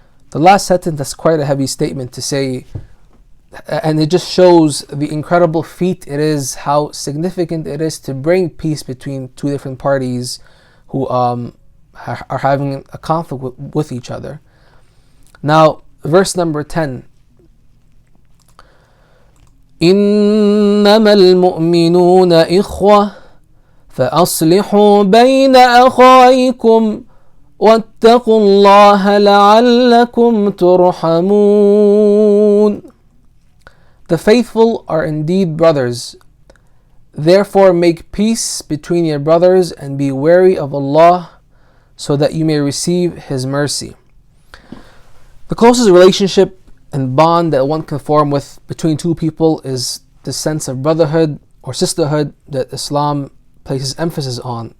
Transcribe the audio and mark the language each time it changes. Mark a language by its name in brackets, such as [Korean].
[English] The last sentence, that's quite a heavy statement to say, and it just shows the incredible feat it is, how significant it is to bring peace between two different parties who are having a conflict with each other. Now, verse number 10. [Arabic] إنما المؤمنون إخوة فأصلحوا بين أخويكم واتقوا الله لعلكم ترحمون. [English] The faithful are indeed brothers. Therefore make peace between your brothers and be wary of Allah, so that you may receive His mercy. The closest relationship and bond that one can form with between two people is the sense of brotherhood or sisterhood that Islam places emphasis on.